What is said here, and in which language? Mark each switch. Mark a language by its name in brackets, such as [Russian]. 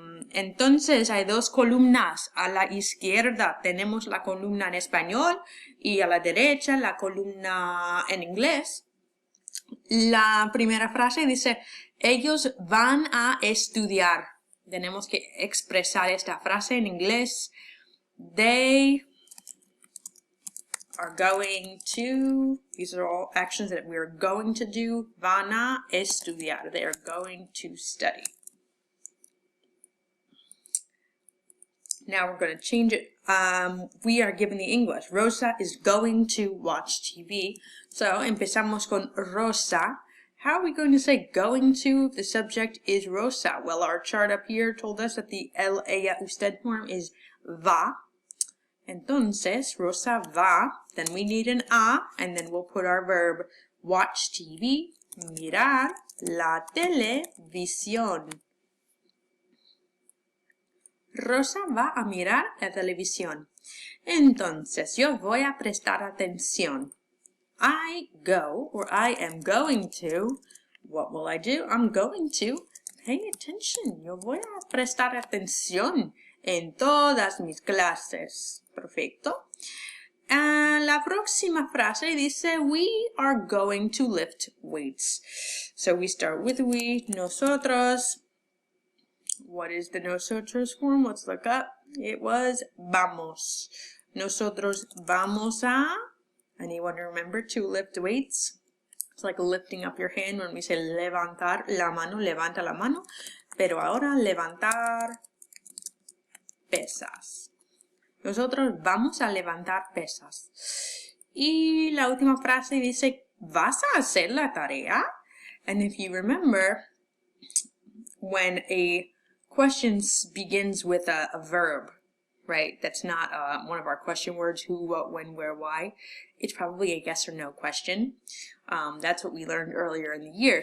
[Spanish] Entonces, hay dos columnas. A la izquierda tenemos la columna en español y a la derecha la columna en inglés. La primera frase dice, ellos van a estudiar. Tenemos que expresar esta frase en inglés. [English] They are going to, these are all actions that we're going to do. [Spanish] Van a estudiar. [English] They are going to study. Now we're going to change it. We are given the English. Rosa is going to watch TV. [Spanish] So empezamos con [English] Rosa How are we going to say going to if the subject is Rosa? Well, our chart up here told us that the él, ella, usted form is va. [Spanish] Entonces, Rosa va. [English] Then we need an a, and then we'll put our verb. Watch TV, [Spanish] mirar la televisión. Rosa va a mirar la televisión. Entonces, yo voy a prestar atención. [English] I go, or I am going to, what will I do? I'm going to pay attention. [Spanish] Yo voy a prestar atención en todas mis clases. Perfecto. La próxima frase dice, [English] we are going to lift weights. So we start with we, nosotros. What is the nosotros form? Let's look up. It was [Spanish] vamos. Nosotros vamos a. [English] Anyone remember to lift weights? It's like lifting up your hand when we say [Spanish] levantar la mano, levanta la mano. Pero ahora levantar pesas. Nosotros vamos a levantar pesas. Y la última frase dice, ¿vas a hacer la tarea? [English] And if you remember, when a question begins with a verb, right? That's not one of our question words, who, what, when, where, why. It's probably a yes or no question. That's what we learned earlier in the year.